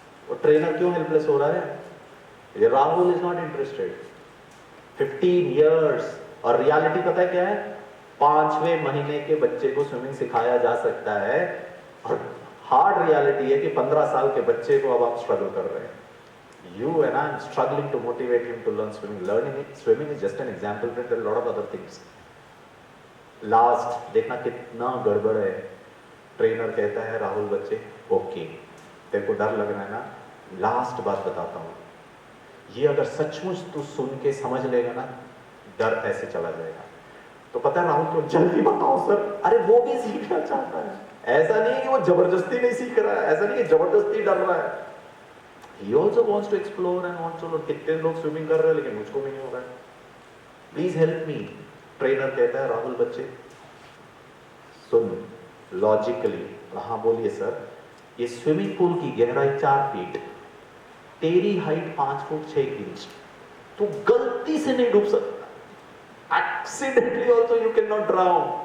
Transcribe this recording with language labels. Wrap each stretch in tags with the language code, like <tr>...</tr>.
<hi>और ट्रेनर क्यों हेल्पलेस हो रहा है? ये Rahul</hi> <en>Is not interested.</en> <hi>15 years, और रियलिटी पता है क्या है? 5वें महीने के बच्चे को स्विमिंग सिखाया जा सकता है, और हार्ड रियलिटी है कि 15 साल के बच्चे को अब आप स्ट्रगल कर रहे हैं।</hi> <en>You and I am struggling to motivate him to learn swimming. Swimming is just an example, but there are a lot of other things.</en> <hi>Last, देखना कितना गड़बड़ है। ट्रेनर कहता है राहुल बच्चे, ओके, तेरे को डर लग रहा है ना? लास्ट बात बताता हूँ, ये अगर सचमुच तू सुन के समझ लेगा ना, डर ऐसे चला जाएगा। तो पता है राहुल क्यों? जल्दी बताओ सर। अरे वो भी सीखना चाहता है, ऐसा नहीं है कि वो जबरदस्ती नहीं सीख रहा है, ऐसा नहीं है जबरदस्ती डर रहा है।</hi> <en>He also wants to explore and wants to learn।</en> <hi>कितने लोग स्विमिंग कर रहे हैं लेकिन मुझको भी नहीं हो रहा है।</hi> <en>Please help me.</en> <hi>ट्रेनर कहता है राहुल बच्चे सुन, लॉजिकली, हाँ बोलिए सर, ये स्विमिंग पूल की गहराई 4 फीट, तेरी हाइट 5 फुट 6 इंच, तू गलती से नहीं डूब सकता,</hi> <en>Accidentally also you can not drown.</en>